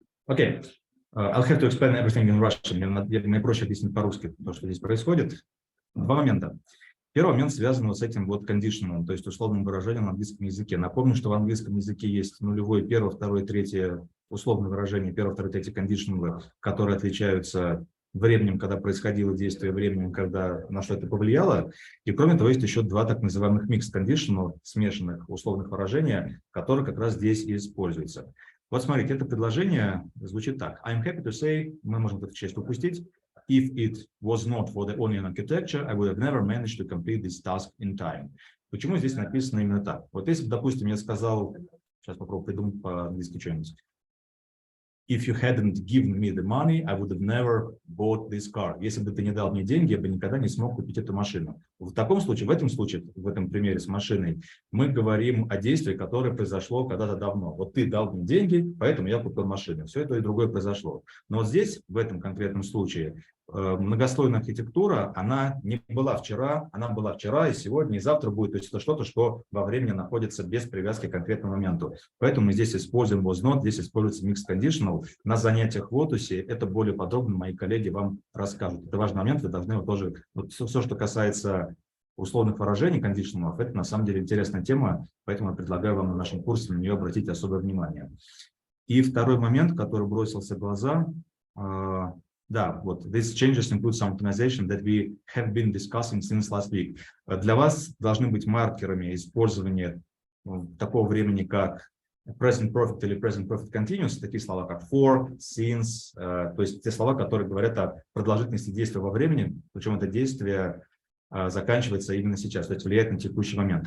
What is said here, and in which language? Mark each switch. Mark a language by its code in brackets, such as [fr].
[en] Okay, I'll have to explain everything in Russian. [ru] Мне проще объяснить по-русски то, что здесь происходит. Два момента. Первый момент связан вот с этим вот conditional, то есть условным выражением на английском языке. Напомню, что в английском языке есть нулевое, первое, второе, третье условное выражение, первое, второе, третье conditional, которые отличаются временем, когда происходило действие, временем, когда на что это повлияло. И кроме того, есть еще два так называемых mixed conditional, смешанных условных выражения, которые как раз здесь и используются. Вот смотрите, это предложение звучит так. [en] I'm happy to say, [ru] мы можем эту часть упустить. [en] If it was not for the onion architecture, I would have never managed to complete this task in time. [ru] Почему здесь написано именно так? Вот если бы, допустим, я сказал, сейчас попробую придумать по-английски что-нибудь. [en] If you hadn't given me the money, I would have never bought this car. [ru] Если бы ты не дал мне деньги, я бы никогда не смог купить эту машину. В таком случае, в этом примере с машиной, мы говорим о действии, которое произошло когда-то давно. Вот ты дал мне деньги, поэтому я купил машину. Все это и другое произошло. Но вот здесь, в этом конкретном случае, многослойная архитектура, она не была вчера, она была вчера и сегодня, и завтра будет. То есть это что-то, что во времени находится без привязки к конкретному моменту. Поэтому мы здесь используем was not, здесь используется mixed conditional. На занятиях в Лотусе это более подробно мои коллеги вам расскажут. Это важный момент, вы должны тоже, вот все, что касается условных выражений, conditional, это на самом деле интересная тема, поэтому я предлагаю вам на нашем курсе на нее обратить особое внимание. И второй момент, который бросился в глаза, да, вот, [en] these changes include some optimization that we have been discussing since last week. [ru] Для вас должны быть маркерами использования такого времени, как present perfect или present perfect continuous, такие слова, как for, since, то есть те слова, которые говорят о продолжительности действия во времени, причем это действие заканчивается именно сейчас, то есть влияет на текущий момент.